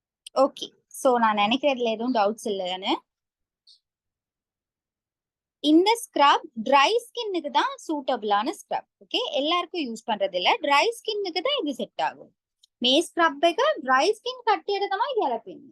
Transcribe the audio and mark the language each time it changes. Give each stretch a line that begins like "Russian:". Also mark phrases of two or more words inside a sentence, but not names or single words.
English: okay, so
Tamil: நான் நினைக்கிறதுல எதுவும் டவுட்ஸ் இல்லைன்னு. இந்த
English: scrub dry skinனுக்கு
Tamil: தான்
English: suitableஆன scrub.
Tamil: ஓகே, எல்லாருக்கும் யூஸ் பண்றது இல்ல,
English: dry skinனுக்கு
Tamil: தான் இது செட் ஆகும்.
Sinhala: මේ ස්ක්‍රබ් එක
English: dry skin
Sinhala: කට්ටියට තමයි ගැලපෙන්නේ.